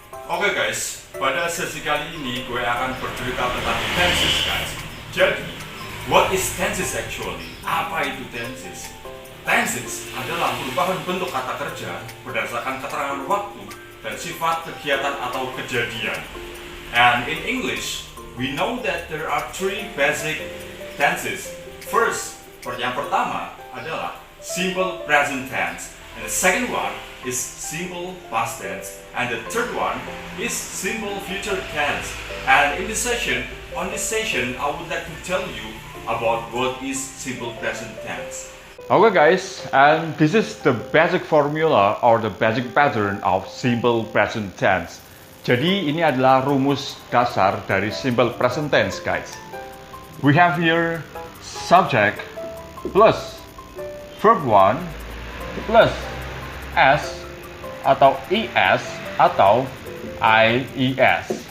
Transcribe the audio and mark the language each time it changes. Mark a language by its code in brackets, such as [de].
[id] Oke guys, pada sesi kali ini gue akan bercerita tentang tenses guys. [en] Jadi, what is tenses actually? [id] Apa itu tenses? Tenses adalah merupakan bentuk kata kerja berdasarkan keterangan waktu dan sifat kegiatan atau kejadian. [en] And in English, we know that there are three basic tenses. First, [id] yang pertama adalah [en] simple present tense, and the second one is simple past tense, and the third one is simple future tense. And in this session, I would like to tell you about what is simple present tense. Okay guys, and this is the basic formula or the basic pattern of simple present tense. [id] Jadi ini adalah rumus dasar dari simple present tense guys. [en] We have here subject plus verb 1 plus s atau es atau ies.